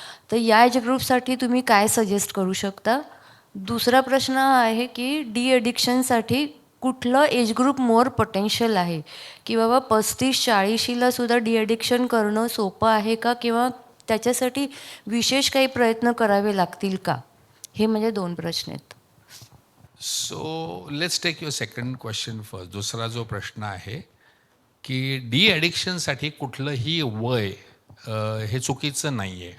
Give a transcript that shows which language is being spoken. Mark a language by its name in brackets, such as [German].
[Marathi] तर या एज ग्रुपसाठी तुम्ही काय सजेस्ट करू शकता? दुसरा प्रश्न हा आहे की डी ॲडिक्शनसाठी कुठलं एज ग्रुप मोर पोटेन्शियल आहे, की बाबा 35-40ला सुद्धा डी ॲडिक्शन करणं सोपं आहे का, किंवा त्याच्यासाठी विशेष काही प्रयत्न करावे लागतील का? हे माझे 2 प्रश्न आहेत. [English] So let's take your second question first. [Marathi] दुसरा जो प्रश्न आहे की डी ॲडिक्शनसाठी कुठलंही वय हे चुकीचं नाही आहे.